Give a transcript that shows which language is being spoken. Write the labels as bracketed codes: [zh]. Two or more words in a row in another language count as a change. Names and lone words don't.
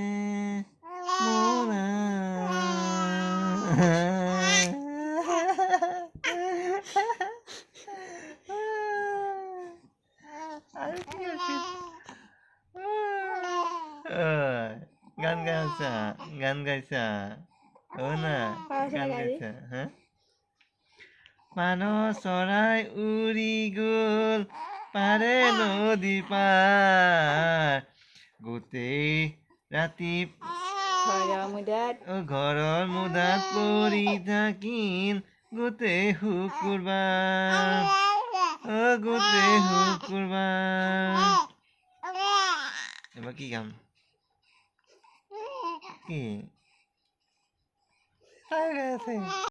[bn] মোরা আর কি আছে গান গাইছা ও না গান গাইছা হ্যাঁ [as] পানহ চৰাই উৰি গ'ল পাৰে নদী পাৰ গোটেই ৰাতি ঘৰৰ মুদাত পৰি থাকিল গোটেই শুকুৰবাৰ গোটেই শুকুৰবাৰ এবাৰ কি গাম কি